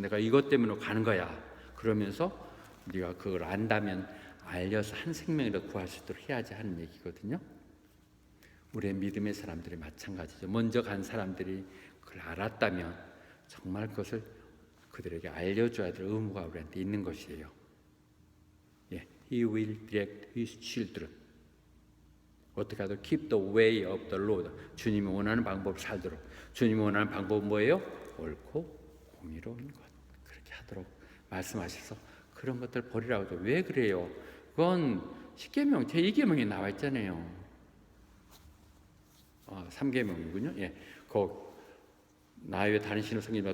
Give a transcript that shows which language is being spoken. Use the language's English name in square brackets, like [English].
[Korean] 내가 이것 때문에 가는 거야. 그러면서 네가 그걸 안다면 알려서 한 생명이라도 구할 수 있도록 해야지 하는 얘기거든요. 우리의 믿음의 사람들이 마찬가지죠. 먼저 간 사람들이 그걸 알았다면 정말 그것을 그들에게 알려줘야 될 의무가 우리한테 있는 것이에요. [English] He will direct his children. [Korean] 어떻게 하든 [English] keep the way of the Lord. [Korean] 주님이 원하는 방법을 살도록. 주님이 원하는 방법은 뭐예요? 옳고 공의로운 것. 그렇게 하도록 말씀하셔서 그런 것들 버리라고 하죠. 왜 그래요? 그건 10계명, 제2계명에 나와 있잖아요. 3계명이군요. 나 외에 다른 신을 섬기지 마.